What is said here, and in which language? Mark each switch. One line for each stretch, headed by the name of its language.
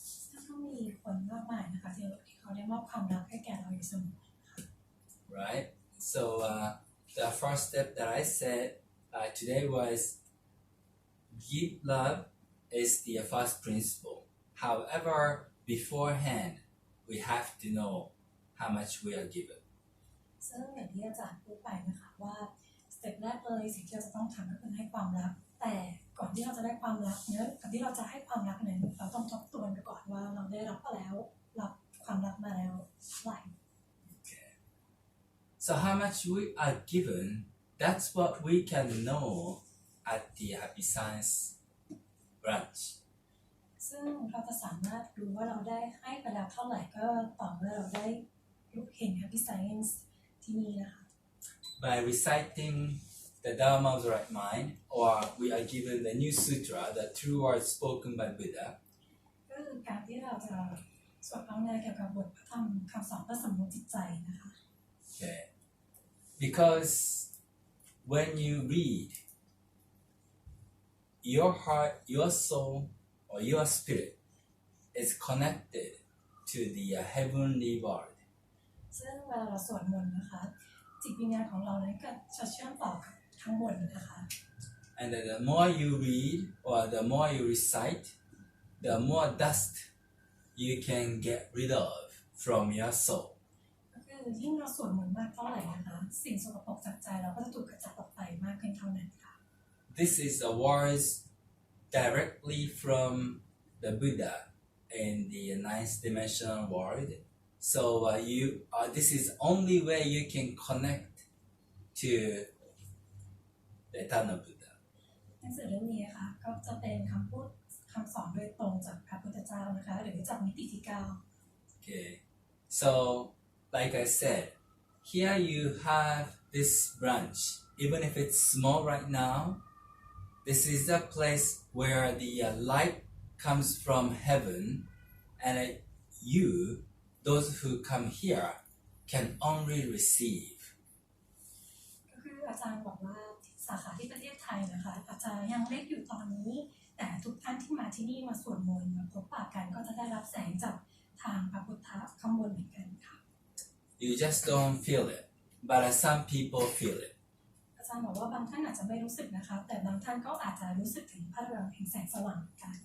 Thai: ซึ่งก็มีคนมากมายนะคะที่เขาได้มอบความรักให้แก่เราอยู่เสมอ
English: Right? So the first step that I said today was give love is the first principle. However, beforehand, we have to know how much we are given.
Thai: ซึ่งอย่างที่อาจารย์พูดไปนะคะว่าสเต็ปแรกเลยสิ่งที่เราจะต้องทำก็คือให้ความรักแต่ก่อนที่เราจะได้ความรักเนี่ยก่อนที่เราจะให้ความรักนั้นเราต้องทบทวนไปก่อนว่าเราได้รับแล้วรับความรักมาแล้วเท่าไหร่
English: Okay. So how much we are given, that's what we can know at the Happy Science branch.
Thai: ซึ่งเราจะสามารถรู้ว่าเราได้ให้ไปแล้วเท่าไหร่ก็ต่อเมื่อเราได้เห็น Happy Science ที่นี่นะคะ
English: By reciting the Dharma of the Right Mind, or we are given the new sutra, the true words spoken by Buddha.
Thai: ก็คือการที่เราจะสวดภาวนาเกี่ยวกับบทพระธรรมคำสอนเพื่อสำรวจจิตใจนะคะ
English: Okay. Because when you read, your heart, your soul, or your spirit is connected to the heavenly world.
Thai: ซึ่งเวลาเราสวดมนต์นะคะจิตวิญญาณของเรานั้นก็จะเชื่อมต่อกับทั้งบนนะคะ
English: And the more you read or the more you recite, the more dust you can get rid of from your soul.
Thai: ก็คือยิ่งเราสวดมนต์มากเท่าไหร่นะคะสิ่งสกปรกจากใจเราก็จะถูกกระจัดออกไปมากขึ้นเท่านั้นค่ะ
English: This is the words directly from the Buddha in the ninth dimensional world. So this is only way you can connect to the eternal Buddha.
Thai: หนังสือเล่มนี้นะคะก็จะเป็นคำพูดคำสอนโดยตรงจากพระพุทธเจ้านะคะหรือจากมิติที่เก้า
English: Okay, so like I said, here you have this branch. Even if it's small right now, this is the place where the light comes from heaven, and you, those who come here, can only receive.
Thai: ก็คืออาจารย์บอกว่าสาขาที่ประเทศไทยนะคะอาจจะยังเล็กอยู่ตอนนี้แต่ทุกท่านที่มาที่นี่มาสวดมนต์มาพบปะกันก็จะได้รับแสงจากทางพระพุทธข้างบนเหมือนกันค่ะ
English: You just don't feel it, but some people feel it.
Thai: อาจารย์บอกว่าบางท่านอาจจะไม่รู้สึกนะคะแต่บางท่านก็อาจจะรู้สึกถึงพลังแห่งแสงสว่างเหมือนกัน